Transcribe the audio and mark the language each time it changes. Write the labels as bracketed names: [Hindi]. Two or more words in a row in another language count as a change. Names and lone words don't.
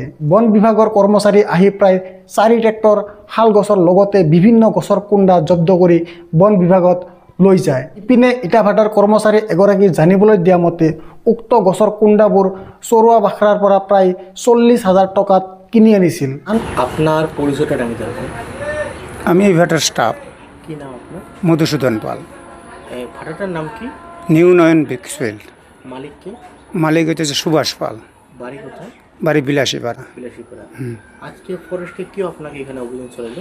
[Assamese] বন বিভাগৰ কৰ্মচাৰী আহি প্ৰায় 4 ট্ৰেক্টৰ শাল গছৰ লগতে বিভিন্ন গছৰ কুণ্ডা জব্দ কৰি বন বিভাগত লৈ যায়। ইপিনে ইটা ভাটাৰ কৰ্মচাৰী এগৰাকী জানিবলৈ দিয়া মতে উক্ত গছৰ কুণ্ডাবোৰ চৰুৱাবাখৰাৰ পৰা প্ৰায় 40,000 টকাত কিনি আনিছিল। [Bangla] আপনার পরিচয়টা জানিতে হবে। আমি এই ভাটার স্টাফ। কি নাম আপনার? মধুসূদন পাল। এই ভাটাটার নাম কি? নিউ নয়ন বিক্সফিল্ড। মালিক কে? মালিক হচ্ছে সুভাষ পাল। বাড়ি কোথায়? বাড়ি বিলাসীপাড়া। বিলাসীপাড়া। আজকে ফরেস্টে কি আপনাকে এখানে অভিযান চলালো?